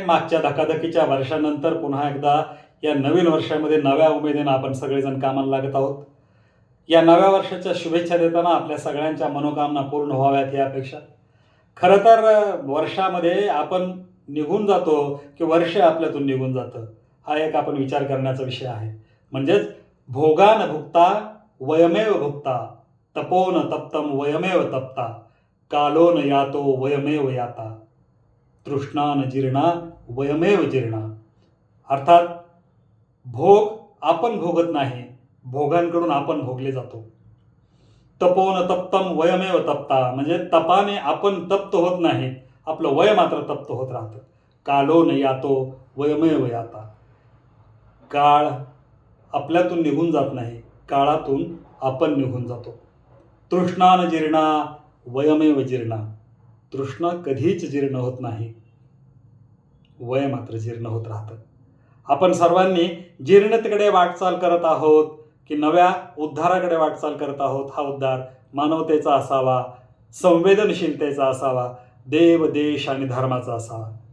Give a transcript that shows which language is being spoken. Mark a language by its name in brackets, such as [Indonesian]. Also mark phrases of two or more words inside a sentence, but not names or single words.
[Marathi] मागच्या धकाधकीच्या वर्षानंतर पुन्हा एकदा या नवीन वर्षामध्ये नव्या उमेदीनं आपण सगळेजण कामाला लागत आहोत. या नव्या वर्षाच्या शुभेच्छा देताना आपल्या सगळ्यांच्या मनोकामना पूर्ण व्हाव्यात ही अपेक्षा. खरं तर वर्षामध्ये आपण निघून जातो की वर्ष आपल्यातून निघून जातं, हा एक आपण विचार करण्याचा विषय आहे. म्हणजेच [Sanskrit] भोगान भुक्ता वयमेव भुक्ता, तपोन तप्तम वयमेव तप्ता, कालोन यातो वयमेव याता, तृष्णान जीर्णा वयमेव जीर्णा. [Marathi] अर्थात भोग आपण भोगत नाही, भोगांकडून आपण भोगले जातो. [Sanskrit] तपोन तप्तम वयमेव तप्ता [Marathi] म्हणजे तपाने आपण तप्त होत नाही, आपलं वय मात्र तप्त होत राहतं. [Sanskrit] कालोन यातो वयमेव याता. [Marathi] काळ आपल्यातून निघून जात नाही, काळातून आपण निघून जातो. [Sanskrit] तृष्णान जीर्णा वयमेव जीर्णा. [Marathi] तृष्णा कधीच जीर्ण होत नाही, वय मात्र जीर्ण होत राहतं. आपण सर्वांनी जीर्णतेकडे वाटचाल करत आहोत की नव्या उद्धाराकडे वाटचाल करत आहोत. हा उद्धार मानवतेचा असावा, संवेदनशीलतेचा असावा, देव देश आणि धर्माचा असावा.